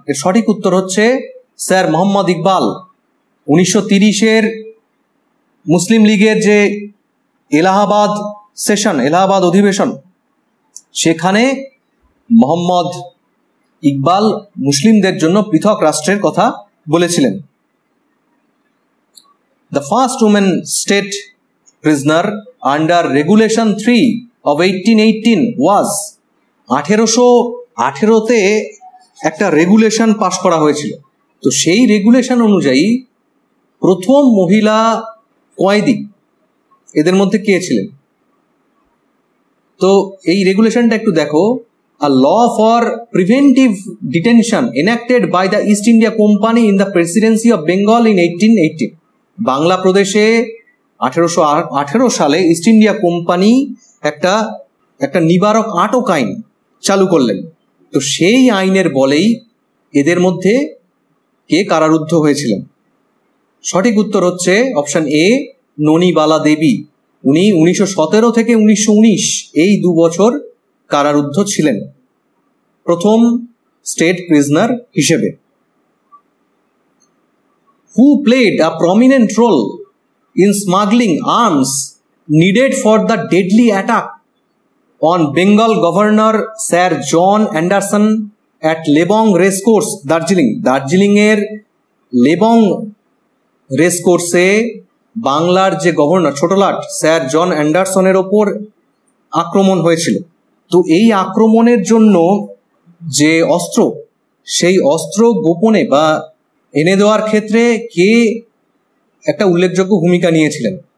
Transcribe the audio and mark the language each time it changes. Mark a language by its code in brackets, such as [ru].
[bn] এর সঠিক উত্তর হচ্ছে স্যার মোহাম্মদ ইকবাল। 1930-এর মুসলিম লীগের যে এলাহাবাদ সেশন, এলাহাবাদ অধিবেশন, সেখানে মোহাম্মদ ইকবাল মুসলিমদের জন্য পৃথক রাষ্ট্রের কথা বলেছিলেন। [en] The first woman state prisoner under Regulation 3 of 1818 was [bn] 1818-তে একটা রেগুলেশন পাশ করা হয়েছিল। তো সেই রেগুলেশন অনুযায়ী প্রথম মহিলা কয়েদি এদের মধ্যে কে ছিলেন? তো এই রেগুলেশনটা একটু দেখো। [en] A law for preventive detention enacted by the East India Company in the Presidency of Bengal in 1880। [bn] Bangla প্রদেশে 1818 সালে ইস্ট ইন্ডিয়া কোম্পানি একটা নিবারক আটক আইন চালু করলেন। তো সেই আইনের বলেই এদের মধ্যে কে কারারুদ্ধ হয়েছিলেন? সঠিক উত্তর হচ্ছে অপশন এ, ননিবালা দেবী। উনি 1917 থেকে 1919 এই 2 বছর কারারুদ্ধ ছিলেন প্রথম স্টেট প্রিজনার হিসেবে। [en] Who played a prominent role in smuggling arms needed for the deadly attack on Bengal Governor Sir John Anderson at Lebong Racecourse, Darjeeling? [bn] দার্জিলিংয়ের লেবং রেসকোর্সে বাংলার যে গভর্নর ছোটলাট স্যার জন অ্যান্ডারসনের ওপর আক্রমণ হয়েছিল। তো এই আক্রমণের জন্য যে অস্ত্র, সেই অস্ত্র গোপনে বা এনে দেওয়ার ক্ষেত্রে কে একটা উল্লেখযোগ্য ভূমিকা নিয়েছিলেন?